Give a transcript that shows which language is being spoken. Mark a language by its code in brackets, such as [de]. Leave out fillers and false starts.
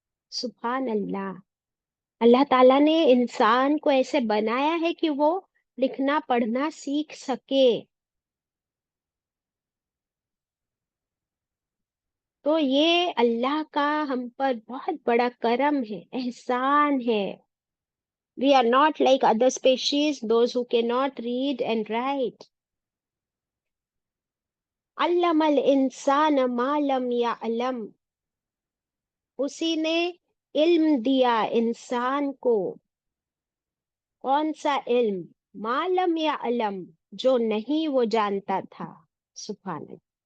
[hi] सुभान अल्लाह। अल्लाह ताला ने इंसान को ऐसे बनाया है कि वो लिखना पढ़ना सीख सके। तो ये अल्लाह का हम पर बहुत बड़ा करम है, एहसान है। [en] We are not like other species, those who cannot read and write. [ar] अल्लमल इंसान मालम या अलम। [hi] उसी ने इल्म दिया इंसान को। कौन सा इल्म? [ar] मालम या अलम, [hi] जो नहीं वो जानता था। सुभान अल्लाह।